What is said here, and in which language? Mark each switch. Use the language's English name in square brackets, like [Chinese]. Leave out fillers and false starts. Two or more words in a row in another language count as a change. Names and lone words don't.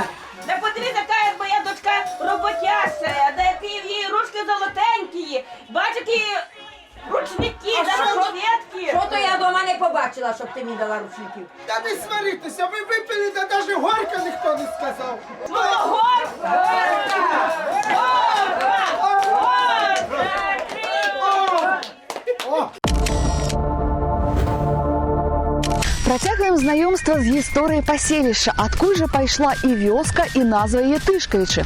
[Ukrainian] Та подивися, яка як моя дочка роботяща, та які в її ручки золотенькі, бач, які ручники, А та що то- розквітки. Що то я дома не побачила, щоб ти мені дала рушників? Та не сваритися, ви випили, та навіть горка ніхто не сказав. Ну, горка! Горка! Горка! О! [Belarusian] Працягваем знаёмства з гісторыяй паселішча, адкуль жа пайшла і вёска, і назва яе Тышкавічы.